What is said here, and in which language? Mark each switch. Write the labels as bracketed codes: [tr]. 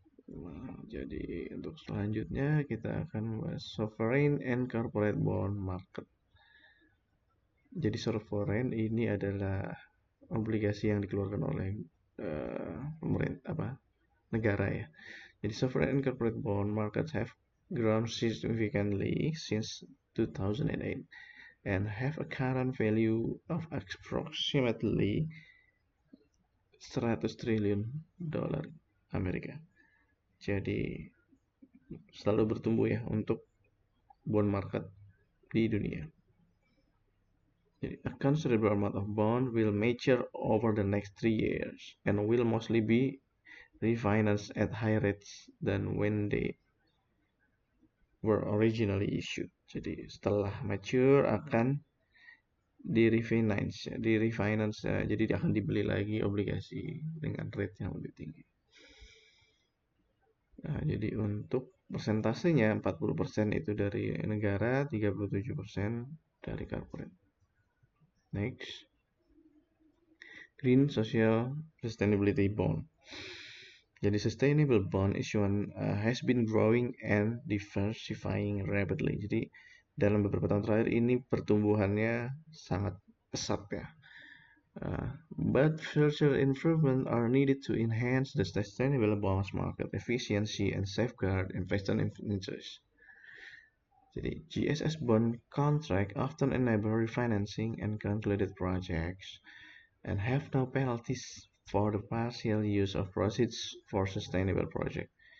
[id] Nah, jadi untuk selanjutnya kita akan membahas [en] sovereign and corporate bond market. [id] Jadi sovereign ini adalah obligasi yang dikeluarkan oleh pemerintah negara ya. [en] Jadi sovereign and corporate bond markets have grown significantly since 2008 and have a current value of approximately 100 [id] triliun dolar Amerika. Jadi selalu bertumbuh ya untuk bond market di dunia. [en] Jadi, a considerable amount of bond will mature over the next 3 years and will mostly be refinanced at higher rates than when they were originally issued. [id] Jadi setelah mature akan di refinance jadi akan dibeli lagi obligasi dengan rate yang lebih tinggi. Nah, jadi untuk persentasenya 40% itu dari negara, 37% dari corporate. [en] Next. Green Social Sustainability Bond. Jadi sustainable bond issuance has been growing and diversifying rapidly. [id] Jadi dalam beberapa tahun terakhir ini pertumbuhannya sangat pesat ya. [en] But further improvement are needed to enhance the sustainable bonds market efficiency and safeguard investor interests. Jadi GSS bond contract often enable refinancing and concluded projects and have no penalties for the partial use of proceeds for sustainable project.